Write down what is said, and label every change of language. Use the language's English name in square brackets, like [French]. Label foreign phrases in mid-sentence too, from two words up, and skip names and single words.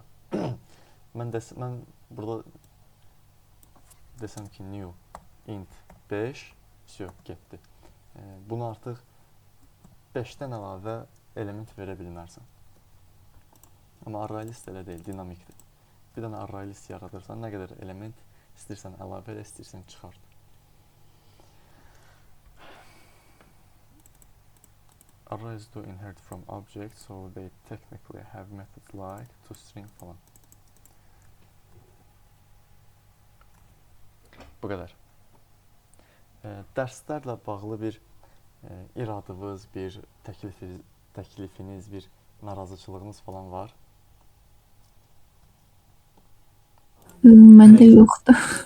[Azerbaijani] Mən burada desəm ki, [English] new int [Azerbaijani] 5, vəsiyo, getdi. Bunu artıq 5-dən əlavə element verə bilmərsən. Amma array list elə deyil, dinamikdir. Bir dənə array list yaradırsan, nə qədər element istəyirsən əlavə elə, istəyirsən çıxart. [English] Arrays do inherit from objects, so they technically have methods like toString falan. [Azerbaijani] Bu qədər. Dərslərlə bağlı bir iradınız, bir təklifiniz, bir narazıçılığınız falan var? Məndə yoxdur.